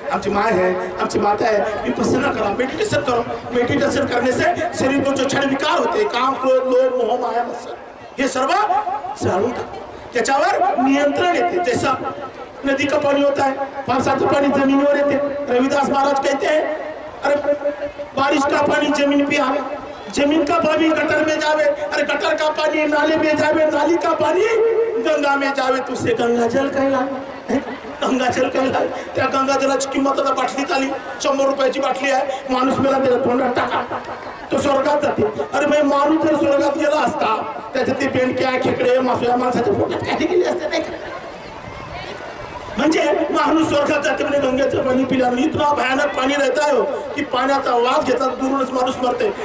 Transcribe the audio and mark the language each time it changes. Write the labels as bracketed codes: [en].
[mr] आमची माय आहे, आमची माता आहे, विपश्यना करा, [hi] मेडिटेशन करो. मेडिटेशन करने से शरीर को जो क्षण विकार होते, काम, क्रोध, लोभ, मोह, माया, मत्सर, [mr] हे सर्व जाळून टाकतो. त्याच्यावर नियंत्रण येते. [hi] जैसा नदी का पानी होता है, [mr] पावसाचं पाणी जमिनीवर येते. [hi] रविदास महाराज कहते हैं अरे बारिश का पानी जमीन पे आवे, जमीन का पानी गटर में जावे, अरे गटर का पानी नाले में जावे, नाली का पानी गंगा में जावे, तुझसे गंगा जल कहलावे. गंगा जल कहलावे. [mr] त्या गंगा जलाची किंमत आता बाटलीत आली, 100 रुपयाची बाटली आहे. माणूस मेला त्याला तोंडात टाका, तो स्वर्गात जाते. अरे भाई माणूस जर स्वर्गात गेला असता त्याच्यात बेंडक्या, खेकडे, मासोया माणसाच्या पोटात काय गेले असते नाही का. म्हणजे माणूस स्वर्गात जाते म्हणजे गंगेचं पाणी पिल्यानं. [hi] इतना भयानक पाणी रहता है [mr] की पाण्याचा वास घेतात दूरच माणूस मरते.